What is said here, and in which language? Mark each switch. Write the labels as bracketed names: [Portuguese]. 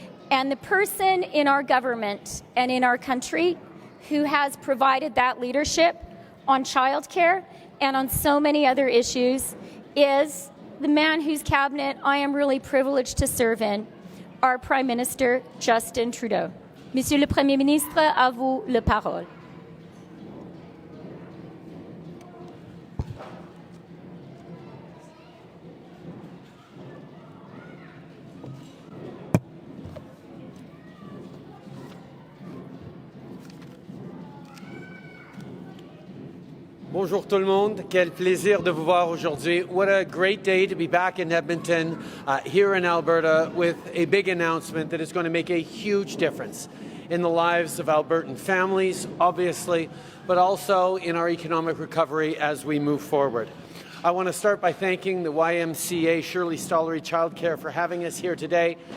[English] And the person in our government and in our country who has provided that leadership on childcare and on so many other issues is the man whose cabinet I am really privileged to serve in, our Prime Minister, Justin Trudeau. [French] Monsieur le Premier Ministre, à vous la parole. Bonjour tout le monde. Quel plaisir de vous voir aujourd'hui. [English] What a great day to be back in Edmonton, here in Alberta, with a big announcement that is going to make a huge difference in the lives of Albertan families, obviously, but also in our economic recovery as we move forward. I want to start by thanking the YMCA Shirley Stollery Childcare for having us here today.